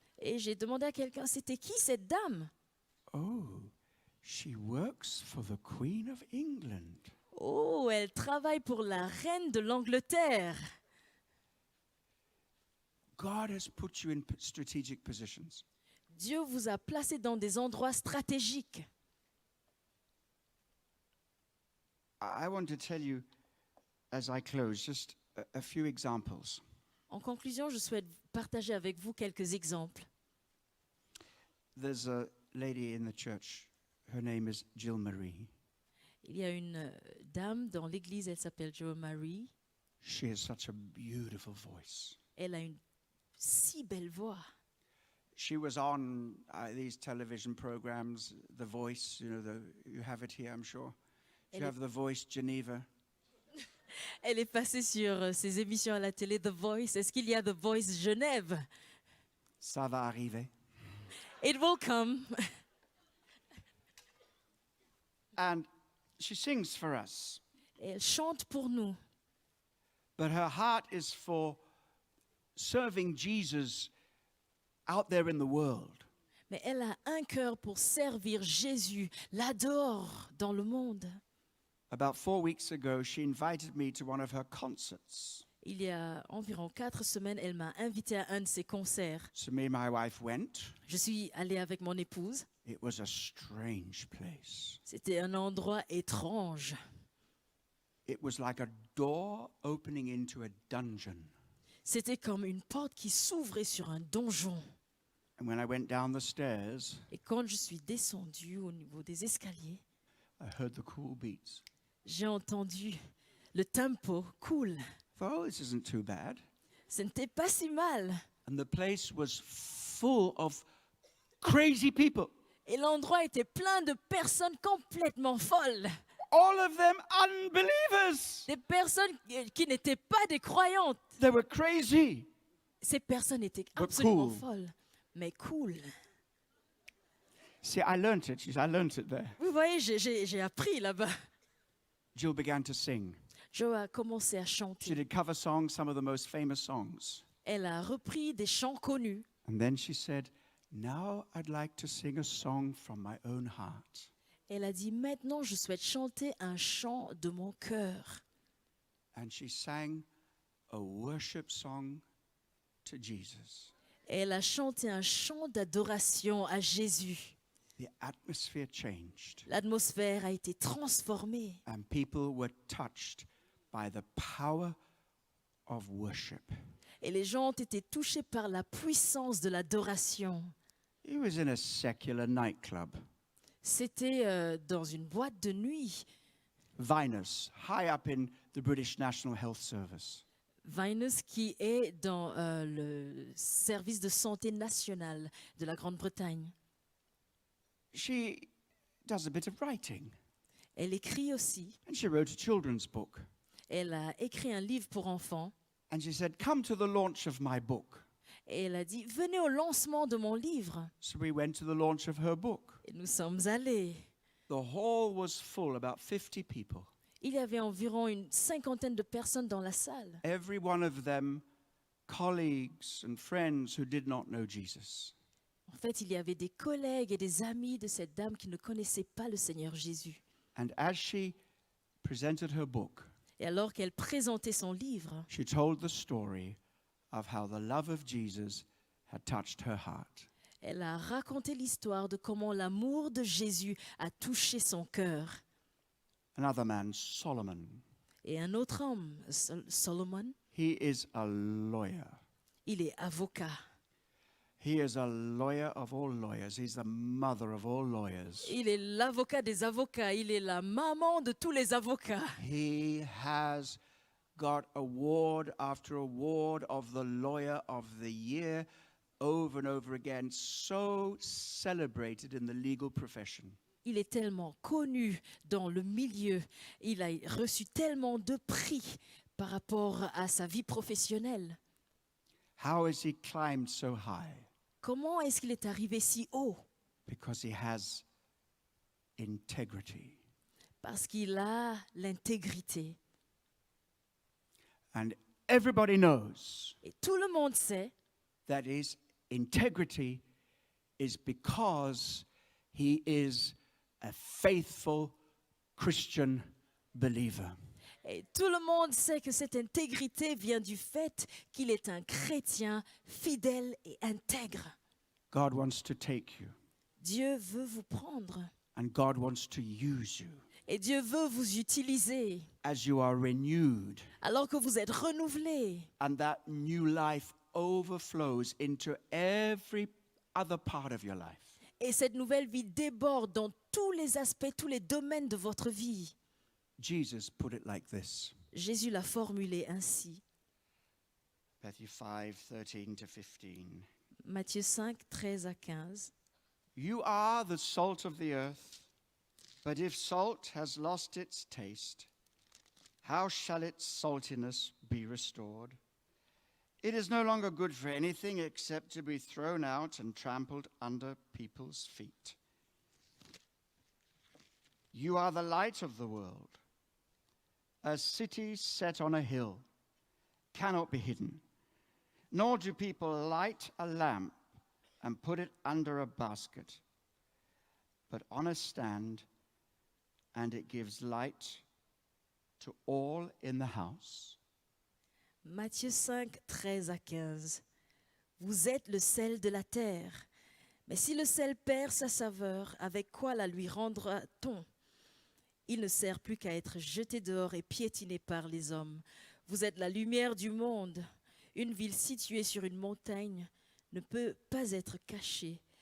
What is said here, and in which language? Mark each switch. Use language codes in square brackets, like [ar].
[fr] Et j'ai demandé à quelqu'un, c'était qui cette dame? [en] Oh, she works for the Queen of England. [fr] Oh, elle travaille pour la reine de l'Angleterre. [en] God has put you in strategic positions. [fr] Dieu vous a placé dans des endroits stratégiques. [en] I want to tell you, as I close, just a few examples. [fr] En conclusion, je souhaite partager avec vous quelques exemples. [en] There's a lady in the church. Her name is Jill Marie. [fr] Il y a une dame dans l'église, elle s'appelle Jo Marie. [en] She has such a beautiful voice. [fr] Elle a une si belle voix. [en] She was on these television programs, The Voice. You have it here, I'm sure. You have The Voice Geneva. [fr] Elle est passée sur ces émissions à la télé, The Voice. Est-ce qu'il y a The Voice Genève? Ça va arriver. [en] It will come. And she sings for us. [fr] Et elle chante pour nous. [en] But her heart is for serving Jesus out there in the world. [fr] Mais elle a un cœur pour servir Jésus là-dehors dans le monde. [en] About 4 weeks ago, she invited me to one of her concerts. [fr] Il y a environ 4 semaines, elle m'a invité à un de ses concerts. [en] So me and my wife went. [fr] Je suis allée avec mon épouse. [en] It was a strange place. [fr] C'était un endroit étrange. [en] It was like a door opening into a dungeon. [fr] C'était comme une porte qui s'ouvrait sur un donjon. [en] And when I went down the stairs, [fr] Et quand je suis descendue au niveau des escaliers, [en] I heard the cool beats. [fr] j'ai entendu le tempo cool. [en] Oh, this isn't too bad. [fr] Ce n'était pas si mal. [en] And the place was full of crazy people. [fr] Et l'endroit était plein de personnes complètement folles. [en] All of them unbelievers. [fr] Des personnes qui n'étaient pas des croyantes. [en] They were crazy. [fr] Ces personnes étaient [en] But [fr] absolument [en] cool. [fr] folles, mais cool. [en] See, I learnt it. I learnt it there. [fr] Vous voyez, j'ai appris là-bas. [en] Jill began to sing. [fr] Jo a commencé à [en] She [fr] chanter. [en] did cover songs, some of the most famous songs. [fr] Elle a repris des chants connus. [en] And then she said, now I'd like to sing a song from my own heart. [fr] Elle a dit, maintenant je souhaite chanter un chant de mon cœur. [en] And she sang a worship song to Jesus. [fr] Elle a chanté un chant d'adoration à Jésus. [en] The atmosphere changed, [fr] L'atmosphère a été transformée. [en] and people were touched by the power of worship. [fr] Et les gens ont été touchés par la puissance de l'adoration. [en] He was in a secular nightclub, [fr] C'était dans une boîte de nuit. [en] Vinus, high up in the British National Health Service. [fr] Vinus, qui est dans le service de santé national de la Grande-Bretagne. [en] She does a bit of writing, [fr] Elle écrit aussi. [en] and she wrote a children's book. [fr] Elle a écrit un livre pour enfants. [en] And she said, come to the launch of my book. [fr] Et elle a dit, venez au lancement de mon livre. [en] So we went to the launch of her book. [fr] Et nous sommes allés. [en] The hall was full, about 50 people. [fr] Il y avait environ une 50aine de personnes dans la salle. [en] Every one of them colleagues and friends who did not know Jesus. [fr] En fait, il y avait des collègues et des amis de cette dame qui ne connaissaient pas le Seigneur Jésus. [en] And as she presented her book, [fr] Et alors qu'elle présentait son livre, [en] she told the story of how the love of Jesus had touched her heart. [fr] elle a raconté l'histoire de comment l'amour de Jésus a touché son cœur. [en] Another man, Solomon, [fr] Et un autre homme, Solomon, [en] he is a lawyer. [fr] il est avocat. [en] He is a lawyer of all lawyers. He's the mother of all lawyers. [fr] Il est l'avocat des avocats. Il est la maman de tous les avocats. [en] He has got award after award of the lawyer of the year over and over again, so celebrated in the legal profession. [fr] Il est tellement connu dans le milieu. Il a reçu tellement de prix par rapport à sa vie professionnelle. [en] How has he climbed so high? [fr] Comment est-ce qu'il est arrivé si haut? [en] Because he has integrity. [fr] Parce qu'il a l'intégrité. [en] And everybody knows [fr] Et tout le monde sait [en] that his integrity is because he is a faithful Christian believer. [fr] Et tout le monde sait que cette intégrité vient du fait qu'il est un chrétien fidèle et intègre. [en] God wants to take you, [fr] Dieu veut vous prendre [en] and God wants to use you [fr] et Dieu veut vous utiliser [en] as you are renewed, [fr] alors que vous êtes renouvelés. [en] and that new life overflows into every other part of your life. [fr] Et cette nouvelle vie déborde dans tous les aspects, tous les domaines de votre vie. [en] Jesus put it like this. [fr] Jésus l'a formulé ainsi. [en] Matthew 5:13 to 15. [fr] Matthieu 5, 13 à 15. [en] You are the salt of the earth, but if salt has lost its taste, how shall its saltiness be restored? It is no longer good for anything except to be thrown out and trampled under people's feet. You are the light of the world. A city set on a hill cannot be hidden, nor do people light a lamp and put it under a basket, but on a stand, and it gives light to all in the house. [fr] Matthieu 5, 13 à 15. Vous êtes le sel de la terre. Mais si le sel perd sa saveur, avec quoi la lui rendra-t-on? Il ne sert plus qu'à être jeté dehors et piétiné par les hommes. Vous êtes la lumière du monde. Une ville située sur une montagne ne peut pas être cachée.